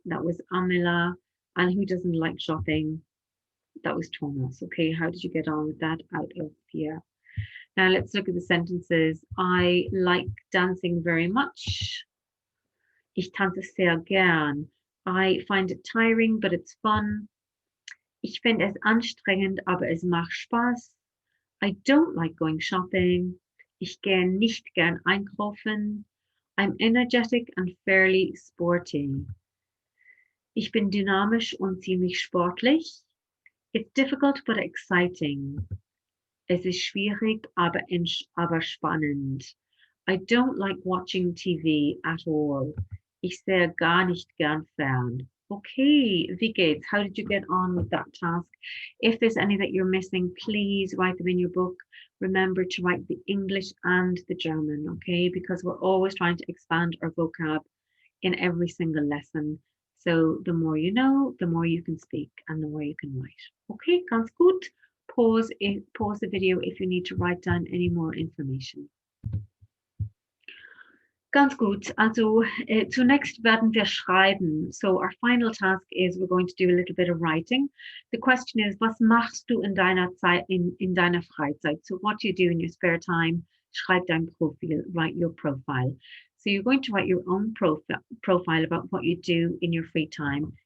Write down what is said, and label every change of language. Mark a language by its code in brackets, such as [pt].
[en] That was Amela. And who doesn't like shopping? That was Thomas. Okay, how did you get on with that out of here? Now let's look at the sentences. I like dancing very much. [de] Ich tanze sehr gern. [en] I find it tiring, but it's fun. [de] Ich finde es anstrengend, aber es macht Spaß. [en] I don't like going shopping. [de] Ich gehe nicht gern einkaufen. [en] I'm energetic and fairly sporty. [de] Ich bin dynamisch und ziemlich sportlich. [en] It's difficult but exciting. [de] Es ist schwierig, aber spannend. [en] I don't like watching TV at all. [de] Ich sehe gar nicht gern fern. Okay, wie geht's? [en] How did you get on with that task? If there's any that you're missing, please write them in your book. Remember to write the English and the German, okay? Because we're always trying to expand our vocab in every single lesson. So the more you know, the more you can speak and the more you can write. Okay, [de] ganz gut. [en] Pause the video if you need to write down any more information. [de] Ganz gut. Also zunächst werden wir schreiben. [en] So our final task is we're going to do a little bit of writing. The question is, [de] was machst du in deiner Zeit, in deiner Freizeit? [en] So what do you do in your spare time? [de] Schreib dein Profil, [en] write your profile. So you're going to write your own profile about what you do in your free time.